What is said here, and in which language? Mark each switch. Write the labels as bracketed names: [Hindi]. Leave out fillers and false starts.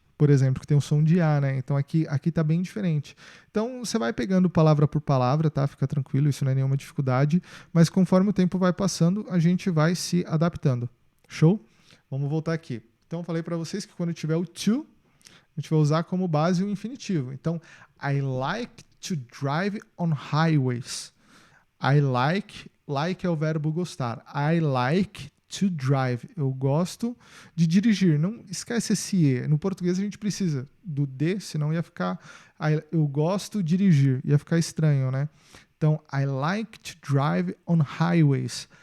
[Portuguese] por exemplo, que tem o som de A, né? Então aqui tá bem diferente. Então você vai pegando palavra por palavra, tá? Fica tranquilo, isso não é nenhuma dificuldade. Mas conforme o tempo vai passando, a gente vai se adaptando. Show? Vamos voltar aqui. Então eu falei para vocês que quando tiver o to, a gente vai usar como base o infinitivo. [English] Então, I like to drive on highways. I like [Portuguese] é o verbo gostar. [English] I like to drive. [Portuguese] Eu gosto de dirigir. Não esquece esse E. No português a gente precisa do D, senão ia ficar eu gosto de dirigir. Ia ficar estranho, né? Então, [English] I like to drive on highways.